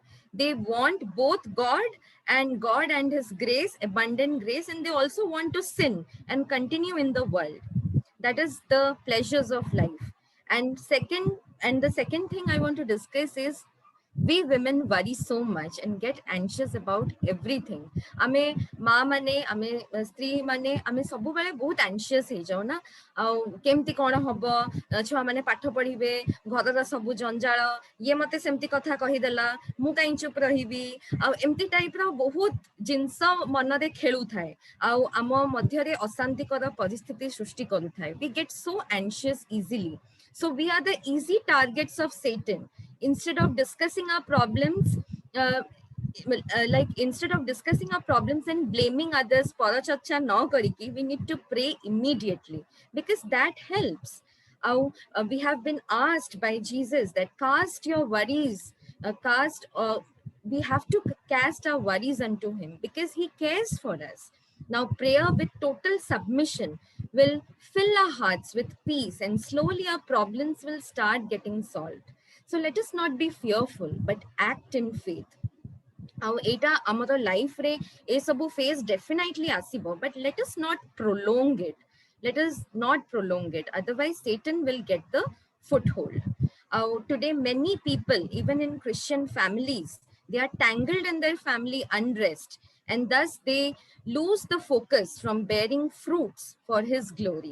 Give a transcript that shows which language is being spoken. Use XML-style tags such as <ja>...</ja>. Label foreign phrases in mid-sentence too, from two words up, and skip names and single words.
<en>They want both God and His grace, abundant grace, and they also want to sin and continue in the world. That is the pleasures of life. And the second thing I want to discuss is we women worry so much and get anxious about everything.</en> <or>ଆମେ ମା ମାନେ ଆମେ ସ୍ତ୍ରୀ ମାନେ ଆମେ ସବୁବେଳେ ବହୁତ anxious ହେଇଯାଉ ନା, ଆଉ କେମିତି କଣ ହବ, ଛୁଆ ମାନେ ପାଠ ପଢିବେ, ଘରର ସବୁ ଜଞ୍ଜାଳ, ଇଏ ମତେ ସେମିତି କଥା କହିଦେଲା, ମୁଁ କାଇଁ ଚୁପ ରହିବି, ଆଉ ଏମିତି ଟାଇପର ବହୁତ ଜିନିଷ ମନରେ ଖେଳୁଥାଏ ଆଉ ଆମ ମଧ୍ୟରେ ଅଶାନ୍ତିକର ପରିସ୍ଥିତି ସୃଷ୍ଟି କରୁଥାଏ.</or> <en>We get so anxious easily. So we are the easy targets of Satan. Instead of discussing our problems, instead of discussing our problems and blaming others,</en> <or>ପରଚର୍ଚ୍ଚା ନ କରିକି,</or> <en>we need to pray immediately because that helps. We have been asked by Jesus that cast your worries, we have to cast our worries unto him because he cares for us. Now, prayer with total submission will fill our hearts with peace and slowly our problems will start getting solved. So let us not be fearful, but act in faith.</en> <or>ଆଉ ଏଇଟା ଆମର ଲାଇଫରେ ଏ ସବୁ ଫେଜ୍ ଡେଫିନାଇଟଲି ଆସିବ,</or> <en>but let us not prolong it. Let us not prolong it. Otherwise, Satan will get the foothold. Today, many people, even in Christian families, they are tangled in their family unrest, and thus they lose the focus from bearing fruits for his glory.</en>